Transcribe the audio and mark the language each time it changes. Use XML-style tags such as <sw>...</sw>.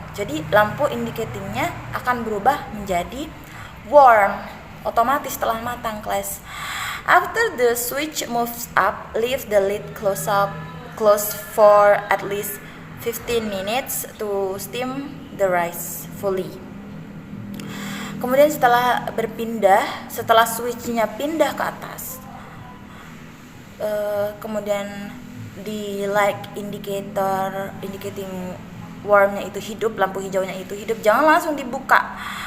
<id>Jadi lampu indicatingnya akan berubah menjadi warm, otomatis setelah matang kelas.</id> <en>After the switch moves up, leave the lid closed for at least 15 minutes to steam the rice fully.</en> <id>Kemudian setelah switchnya pindah ke atas, kemudian di light indicating warmnya itu hidup, lampu hijaunya itu hidup, jangan langsung dibuka.</id>